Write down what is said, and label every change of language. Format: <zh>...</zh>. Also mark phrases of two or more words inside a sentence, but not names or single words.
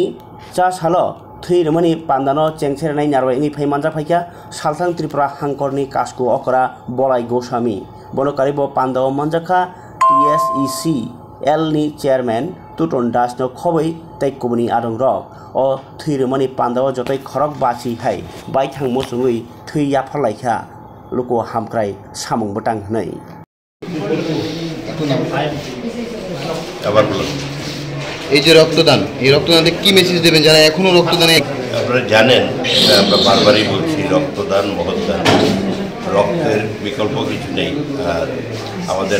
<trp>cha salo thuyrimani pandano chengserenai narwa ini phaimanjak phaikya Salthang Tripura Hangkorni Kasku Okra Bolai Goswami bonokari bo pandao manjaka TSEC L ni chairman Tuton Das no khobai tai kubuni adong rok o thuyrimani pandao jotai khorok basi hai bai thangmo sungui thuyya pharlaikha luko hamkrai samung botang hnai</trp> <bn>আবার বলুন এই যে রক্তদান এই রক্তদানে কি মেসেজ দেবেন যারা এখনো রক্তদানে আপনারা জানেন আমরা বারবারই বলছি রক্তদান মহৎদান রক্তের বিকল্প কিছু নেই আর আমাদের</bn>